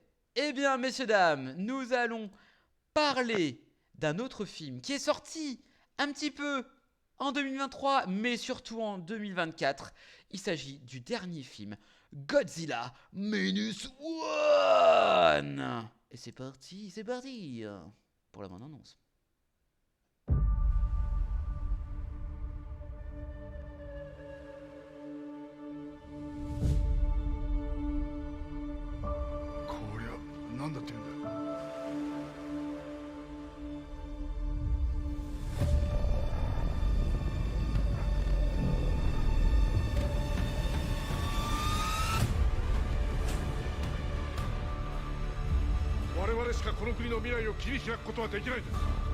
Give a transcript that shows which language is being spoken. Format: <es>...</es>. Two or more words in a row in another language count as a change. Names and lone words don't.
<fr>Eh bien, messieurs, dames, nous allons parler d'un autre film qui est sorti un petit peu en 2023, mais surtout en 2024. Il s'agit du dernier film, Godzilla Minus One. Et c'est parti pour la bande-annonce.</fr> <ja>なんだって言うんだ。我々しかこの国の未来を切り開くことはできないんだ。</ja>